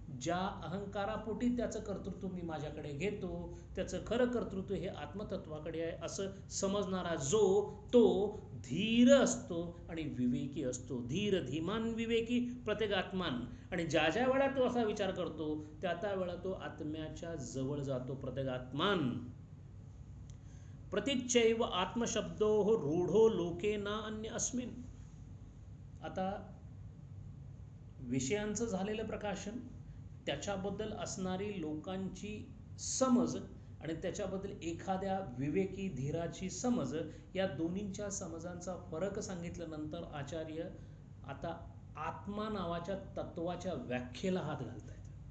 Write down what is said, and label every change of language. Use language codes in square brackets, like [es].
[mr] ज्या अहंकारापोटी त्याचं कर्तृत्व मी माझ्याकडे घेतो त्याचं खरं कर्तृत्व हे आत्मतत्वाकडे आहे असं समजणारा जो, तो धीर असतो आणि विवेकी असतो. [sa] धीर धीमान विवेकी प्रत्यगात्मान. [mr] आणि ज्या ज्या वेळा तो असा विचार करतो त्या त्या वेळा तो आत्म्याच्या जवळ जातो. [sa] प्रत्यगात्मान. प्रतिच्चैव आत्मशब्दो रूढो लोके ना अन्य अस्मिन. [mr] आता विषयांचं झालेलं प्रकाशन, त्याच्याबद्दल असणारी लोकांची समज आणि त्याच्याबद्दल एखाद्या विवेकी धीराची समज, या दोन्हींच्या समजांचा फरक सांगितल्यानंतर आचार्य आता आत्मा नावाच्या तत्वाच्या व्याख्येला हात घालत आहेत.